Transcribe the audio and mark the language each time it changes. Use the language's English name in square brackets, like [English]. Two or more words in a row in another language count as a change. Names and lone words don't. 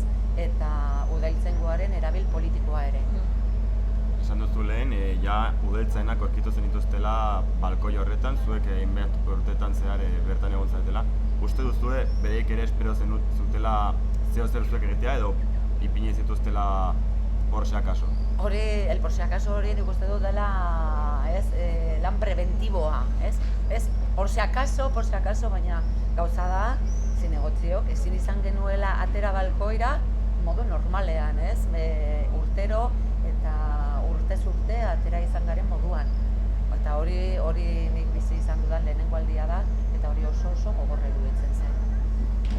[Basque] Eta udaltzaingoaren erabil politikoa ere. Esan duzu lehen, ja udaltzainak aurkitu zenituztela balkoi horretan, zuek hainbat urteetan zehar bertan egon zaretela. Uste duzue bereik ere espero zutela zeo zer zuek egitea edo ipini zituztela [Spanish] por si acaso? [Basque] Hori, [Spanish] el por si acaso [Basque] hori nik uste dut dela lan preventiboa, ez? [Spanish] Por si acaso, [Basque] baina gauza da, zinegotziok, ezin izan genuela atera balkoira modu normalean, ez? Urtero eta urtez urte atera izan garen moduan. Eta hori nik bizi izan dudan lehenengo aldia da, eta hori oso gogorra iruditzen zen.